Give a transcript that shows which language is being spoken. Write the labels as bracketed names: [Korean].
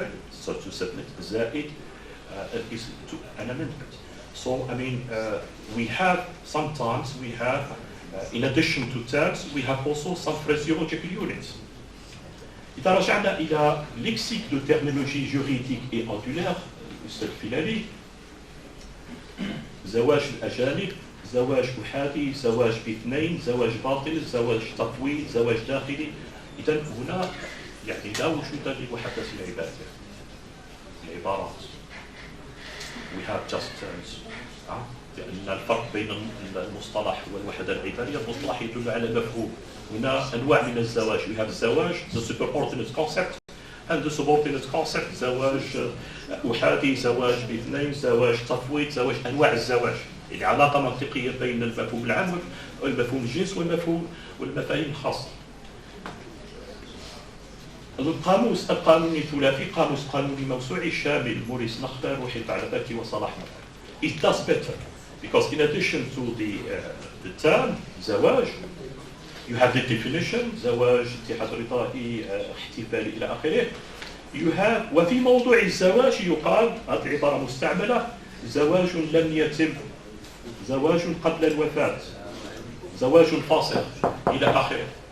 [English] So to submit زائد is to an amendment. So, we have, sometimes we have, in addition to terms, we have also some phraseological units. [Arabic] إذا رجعنا إلى lexique de terminologie juridique et ondulaire, Mr. Filali, زواج الأجانب, زواج أحادي, زواج باثنين, زواج باطل, زواج تفويض, زواج داخلي. إذا هنا يعني لا وجود لوحدات العبارات. [English] We have just terms. [Arabic] لأن الفرق بين المصطلح والوحدة العبارية، المصطلح يدل على مفهوم. هنا أنواع من الزواج. [English] We have الزواج, the superordinate concept, and the subordinate concept. [Arabic] زواج أحادي, زواج باثنين, زواج تفويض, زواج أنواع الزواج. يعني علاقة منطقية بين المفهوم العام والمفهوم الجنس والمفاهيم الخاصة. القاموس القانوني الثلاثي قاموس قانوني موسوعي شامل موريس نخبر وحيد علباكي وصلاح مدعي. [English] It does better because in addition to the term زواج, You have the definition [Arabic] زواج اتحاد رضائي احتفالي إلى آخره. [English] You have [Arabic] وفي موضوع الزواج يقال هذه العبارة مستعملة زواج لم يتم زواج قبل الوفاة زواج فاصل إلى آخره.